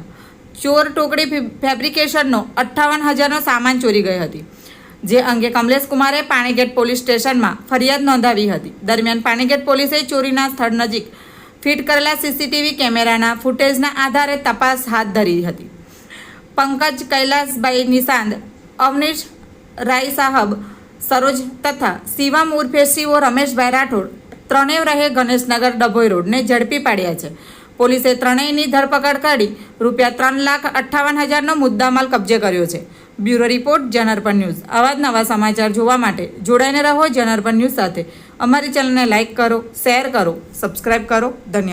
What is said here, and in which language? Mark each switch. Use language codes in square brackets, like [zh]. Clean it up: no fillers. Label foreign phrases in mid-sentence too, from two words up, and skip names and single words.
[gu] ચોર ટોકડી ફેબ્રિકેશનનો 58,000નો સામાન ચોરી ગઈ હતી, જે અંગે કમલેશ કુમારે પાણીગેટ પોલીસ સ્ટેશનમાં ફરિયાદ નોંધાવી હતી। દરમિયાન પાણીગેટ પોલીસે ચોરીના સ્થળ નજીક ફિટ કરેલા સીસીટીવી કેમેરાના ફૂટેજના આધારે તપાસ હાથ ધરી હતી। પંકજ કૈલાશભાઈ નિશાંત, અવનીશ રાય સાહબ, સરોજ તથા શિવમ ઉર્ફે શિવો રમેશભાઈ રાઠોડ ત્રણેય રહે ગણેશનગર ડભોઈ રોડ ને ઝડપી પાડ્યા છે। પોલીસે ત્રણેયની ધરપકડ કરી ₹3,58,000 મુદ્દામાલ કબ્જે કર્યો છે। [en] bureau report, [gu] જનાર્પણ ન્યૂઝ। આવા જ નવા સમાચાર જોવા માટે જોડાઈને રહો જનાર્પણ ન્યૂઝ સાથે। અમારી ચેનલને લાઇક કરો, શેર કરો, સબ્સ્ક્રાઇબ કરો।